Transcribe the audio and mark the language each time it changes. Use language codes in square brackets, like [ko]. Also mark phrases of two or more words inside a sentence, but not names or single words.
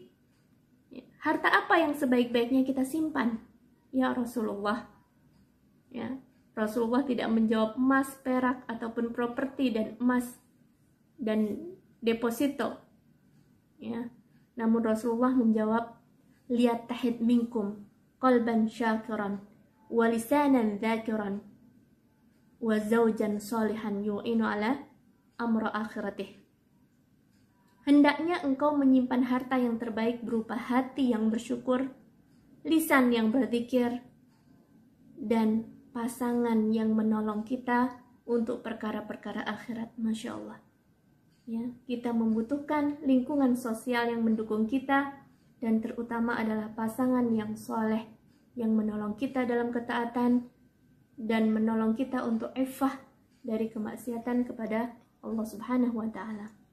[id] Harta apa yang sebaik-baiknya kita simpan? [ar] يا رسول الله. [id] Rasulullah tidak menjawab emas, perak, ataupun properti dan emas. dan deposito. Ya. Namun Rasulullah menjawab, [ar] ليتخذ منكم قلبا شاكرا ولسانا ذاكرا وزوجا صالحا يعين على أمر آخرته. [id] Hendaknya engkau menyimpan harta yang terbaik berupa hati yang bersyukur, lisan yang berzikir, dan pasangan yang menolong kita untuk perkara-perkara akhirat. [ar] ما شاء الله. [id] Ya, kita membutuhkan lingkungan sosial yang mendukung kita, dan terutama adalah pasangan yang soleh, yang menolong kita dalam ketaatan, dan menolong kita untuk iffah dari kemaksiatan kepada Allah [ar] سبحانه وتعالى.